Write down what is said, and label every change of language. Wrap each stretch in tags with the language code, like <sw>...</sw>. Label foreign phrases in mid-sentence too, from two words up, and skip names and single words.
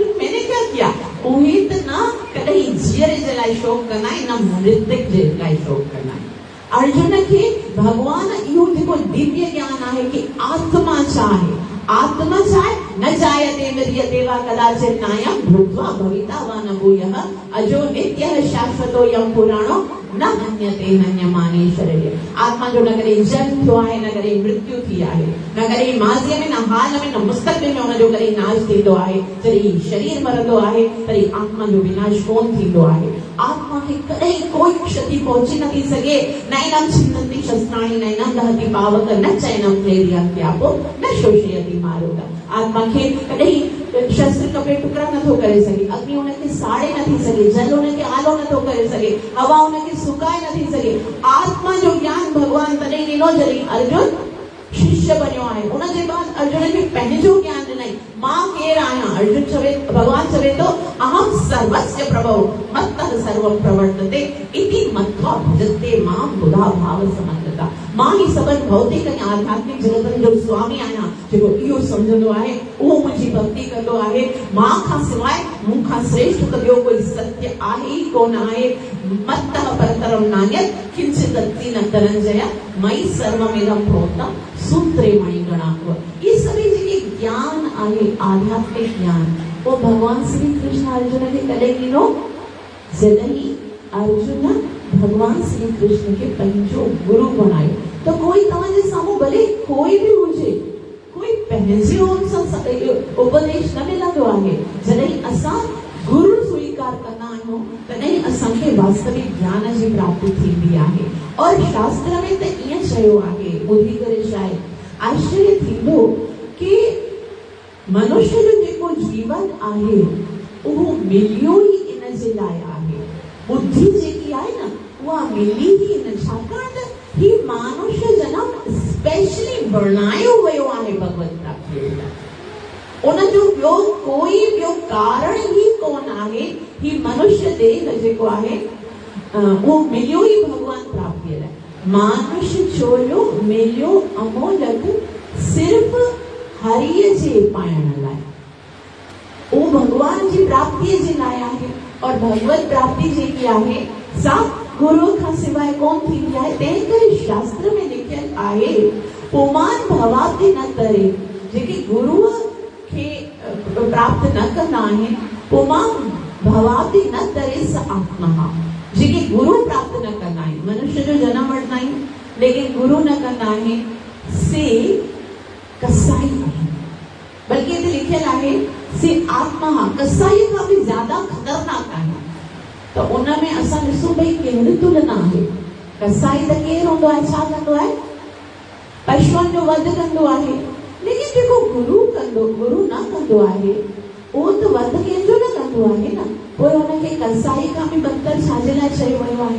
<hi>मैंने क्या किया?</hi> <sd>उहे त न कॾहिं जीअरे जे लाइ शोक कंदा आहिनि, न मृतक जे लाइ शोक कंदा आहिनि। अर्जुन खे भगवान इहो जेको दिव्य ज्ञान आहे कि आत्मा छा आहे, आत्मा छा आहे?</sd> <sa>न जायते म्रियते वा कदाचित् नायं भूत्वा भविता वा न भूयः अजो नित्यः शाश्वतो यं पुराणो न हन्यते हन्यमाने शरीरे।</sa> <sd>आत्मा जो न कॾहिं जन्म थियो आहे, न कॾहिं मृत्यु थी आहे, न कॾहिं माज़ीअ में, न हाल में, न मुस्तक़बिल में हुनजो कॾहिं नाश थींदो आहे। जॾहिं शरीर मरंदो आहे तॾहिं आत्मा जो विनाश कोन थींदो आहे। आत्मा खे कॾहिं कोई क्षति पहुची नथी सघे।</sd> <sa>नैनं छिन्दन्ति शस्त्राणि नैनं दहति पावक न चैनं क्लेदयन्त्यापो न शोषयति मारुत।</sa> <sd>आत्मा खे कॾहिं शस्त्र कपे टुकड़ा नथो करे सघे, अग्नि हुनखे साड़े नथी सघे, जल हुनखे आलो नथो करे सघे, हवा हुनखे सुकाए नथी सघे। आत्मा जो ज्ञान भगवान तॾहिं ॾिनो जॾहिं अर्जुन शिष्य बनियो आहे। उनजे बाद अर्जुन खे पंहिंजो ज्ञान ॾिनई, मां केरु आहियां। अर्जुन चवे, भगवान चवे थो</sd> <sa>अहम सर्वस्य प्रभव मत्तः सर्वं प्रवर्तते इति मत्वा भजते मां बुधा भाव समन्विता।</sa> <sd>मां ही सभिनि भौतिक ऐं आध्यात्मिक जगतनि जो स्वामी आहियां, जेको इहो सम्झंदो आहे उहो मुंहिंजी भक्ति कंदो आहे। मां खां सवाइ मूं खां श्रेष्ठ त ॿियो कोई सत्य आहे ई कोन आहे।</sd> <sa>मत्तः परतरं नान्यत् किंचित् अस्ति न धनंजय मयि सर्वमिदं प्रोक्तं सूत्रे मणिगणाः।</sa> <hi>ये सभी</hi> <sd>जेके ज्ञान आहे, आध्यात्मिक ज्ञान, वो भगवान श्री कृष्ण अर्जुन खे कॾहिं ॾिनो? जॾहिं अर्जुन भगवान श्री कृष्ण के पंहिंजो गुरु बणायो। तो कोई तव्हांजे साम्हूं भले कोई भी हुजे, कोई पंहिंजो उपदेश न मिलंदो आहे। जॾहिं असां गुरु स्वीकार कंदा आहियूं तॾहिं असांखे वास्तविक ज्ञान जी प्राप्ति थींदी आहे। और शास्त्र में त ईअं चयो आहे, ॿुधी करे शायदि आश्चर्य थींदो कि मनुष्य जो जेको जीवन आहे उहो मिलियो ई इन जे लाइ आहे। बुद्धि जेकी आहे न उहा मिली ई इन, छाकाणि त ही मानुष्य जनम स्पेशली बणायो वियो आहे भगवत प्राप्तिअ लाइ। उनजो ॿियो कोई ॿियो कारण ई कोन आहे। ही मनुष्य देह जेको आहे उहो मिलियो ई भगवान प्राप्तिअ लाइ। मानुष्य चोरियो मिलियो अमोलक सिर्फ़ हरिय जे पाइण लाइ, वो भगवान जी प्राप्ति जे लाइ आहे। और भगवत प्राप्ति जेकी आहे सा गुरु खां सिवाय कोन थींदी आहे। तंहिं करे शास्त्र में लिखियल आहे</sd> <sa>पुमान भवाब्धि न करे।</sa> <sd>जेके गुरुअ खे प्राप्त न कंदा आहिनि,</sd> <sa>पुमान भवाब्धि न करे स आत्मा।</sa> <sd>जेके गुरु प्राप्त न कंदा आहिनि, मनुष्य जो जन्म वठंदा आहिनि लेकिन गुरु न कंदा आहिनि, से कसाई आहिनि। बल्कि हिते लिखियल आहे से आत्मा कसाई खां बि ज्यादा खतरनाक आहे। तो उनमें असां ॾिसूं भई कहिड़ी तुलना आहे। कसाई त केरु हूंदो आहे, छा कंदो आहे? पशुअनि जो वध कंदो आहे। लेकिन जेको गुरु कंदो, गुरु न कंदो आहे, उहो त वध कंहिंजो न कंदो आहे न। पोइ हुनखे कसाई खां बि बदतर छाजे लाइ चयो वियो आहे?</sd>